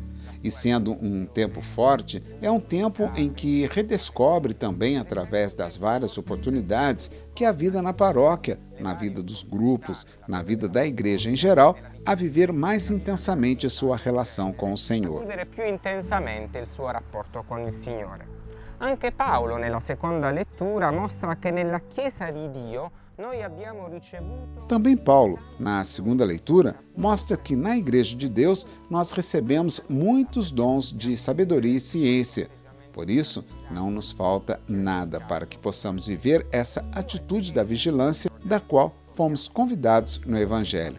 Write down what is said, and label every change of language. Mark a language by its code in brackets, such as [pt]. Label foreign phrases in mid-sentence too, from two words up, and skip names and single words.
[pt] E sendo um tempo forte, é um tempo em que redescobre também, através das várias oportunidades que a vida na paróquia, na vida dos grupos, na vida da igreja em geral, a viver mais intensamente sua relação com o Senhor. [it] Vivere più intensamente il suo rapporto con il Signore. Anche Paolo, nella seconda lettura, mostra che nella Chiesa di Dio noi abbiamo ricevuto... [pt] Também Paulo, na segunda leitura, mostra que na Igreja de Deus nós recebemos muitos dons de sabedoria e ciência. Por isso, não nos falta nada para que possamos viver essa atitude da vigilância da qual fomos convidados no Evangelho.